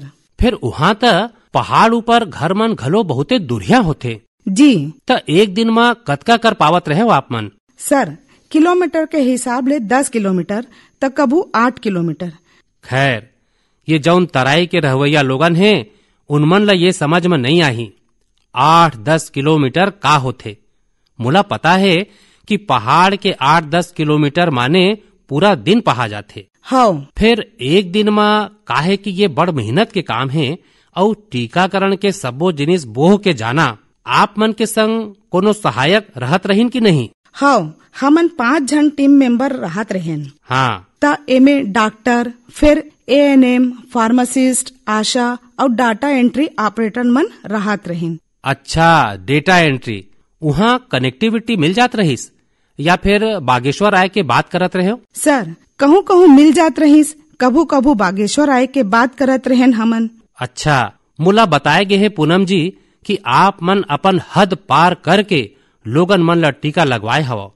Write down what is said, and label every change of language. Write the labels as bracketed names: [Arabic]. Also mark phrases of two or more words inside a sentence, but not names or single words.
[Chhattisgarhi] फिर वहाँ त पहाड़ ऊपर घर मन घलो बहुते दुरिया होते जी। त एक दिन में कतका कर पावत रहे हो आप मन? सर किलोमीटर के हिसाब ले 10 किलोमीटर तक, कभू 8 किलोमीटर। खैर, ये जौन तराई के रहवैया लोगन हैं उनमन ला ये समझ में नहीं आई 8-10 किलोमीटर का होते। मुला पता है कि पहाड़ के 8-10 किलोमीटर माने पूरा दिन पहा जाते। हाँ। फिर एक दिन में काहे कि ये बड़ मेहनत के काम है और टीकाकरण के सबो जिनिस बोह के जाना। आप मन के संग कोनो सहायक रहत रहीन कि नहीं? हाँ, हमन 5 जन [English] team member [Chhattisgarhi] रहत रहेन। हाँ, त एमे डॉक्टर, फिर ANM, फार्मासिस्ट, आशा और [English] data entry operator [Chhattisgarhi] मन रहत रहेन। [English] अच्छा, data entry. [Chhattisgarhi] वहाँ कनेक्टिविटी मिल जात रहीस या फिर बागेश्वर आए के बात करत रहे हो? सर कहूँ कहूँ मिल जात रहीस, कभू कभू बागेश्वर आए के बात करत रहेन हमन। अच्छा, मुला बताए गए है पूनम जी कि आप मन अपन हद पार करके लोगन मन ला टीका लगवाए हव।